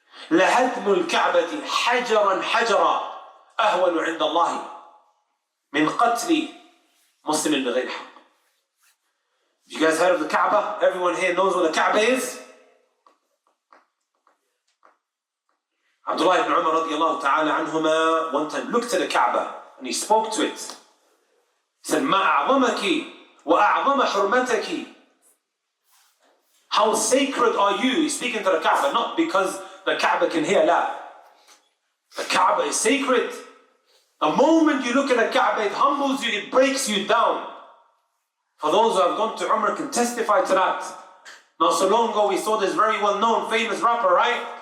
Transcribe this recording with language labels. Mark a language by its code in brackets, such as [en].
[ar] لَهَدْمُ الْكَعْبَةِ حَجَرًا حَجَرًا أَهْوَنُ عِنْدَ اللَّهِ مِنْ قَتْلِ مُسْلِمٍ بِغَيْرِ حَقٍّ. [en] You guys heard of the Kaaba? Everyone here knows what the Kaaba is? Abdullah ibn Umar radiallahu ta'ala anhuma one time looked at the Kaaba and he spoke to it. He said, [ar] مَا أَعْظَمَكِ وَأَعْظَمَ حُرْمَتَكِ. [en] How sacred are you? He's speaking to the Kaaba, not because the Kaaba can hear, la. The Kaaba is sacred. The moment you look at the Kaaba, it humbles you, it breaks you down. For those who have gone to Umrah can testify to that. Not so long ago we saw this very well-known famous rapper, right?